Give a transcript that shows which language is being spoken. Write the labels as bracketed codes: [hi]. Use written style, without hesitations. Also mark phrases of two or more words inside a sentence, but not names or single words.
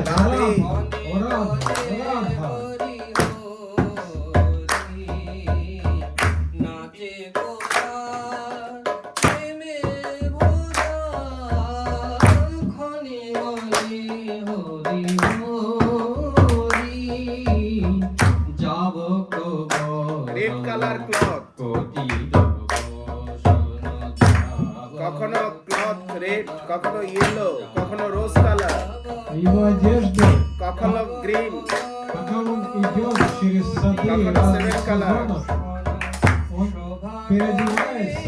[ru] Радhe. Радха, О Радха, О Радха. [bn] নাচে গোরা প্রেমে ভরা ক্ষণে বলে হরি হরি যাব [en] red color cloth, [bn] কোটি কখনো [en] cloth red, [bn] কখনো ইয়েলো, কখনো [en] rose color, [ru] Его одежды, [bn] কখনো গ্রিন, [ru] пока он идет через сады Как он разных [en] seven colors. [ru] сезонов, он переодевается.